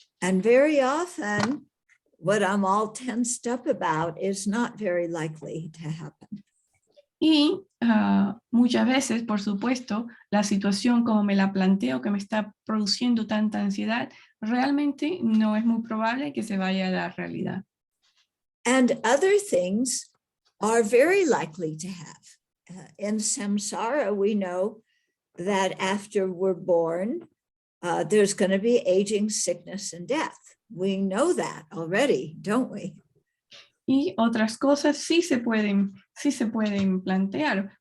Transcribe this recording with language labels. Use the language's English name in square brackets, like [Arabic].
[English] And very often, what I'm all tensed up about is not very likely to happen. [Spanish] Y muchas veces, por supuesto, la situación como me la planteo, que me está produciendo tanta ansiedad, realmente no es muy probable que se vaya a la realidad. [English] And other things are very likely to have. In samsara, we know that after we're born, there's going to be aging, sickness, and death. We know that already, don't we? [Spanish] Y otras cosas sí se pueden plantear.